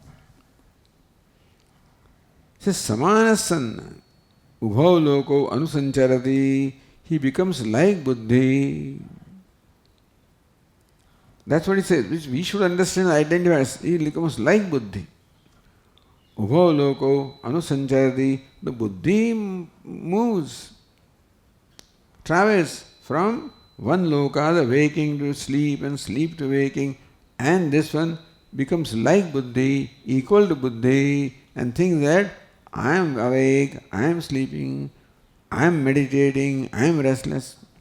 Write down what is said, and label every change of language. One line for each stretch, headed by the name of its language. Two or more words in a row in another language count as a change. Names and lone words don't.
English: It says,
Sanskrit: समानः सन्, उभौ लोकौ अनुसञ्चरति,
English: he becomes like buddhi. That's what it says, which we should understand, identify as he becomes like buddhi.
Sanskrit: उभौ लोकौ अनुसञ्चरति,
English: the buddhi moves, travels from one loka, the waking to sleep and sleep to waking, and this one becomes like buddhi, equal to buddhi, and thinks that I am awake, I am sleeping, I am meditating, I am restless.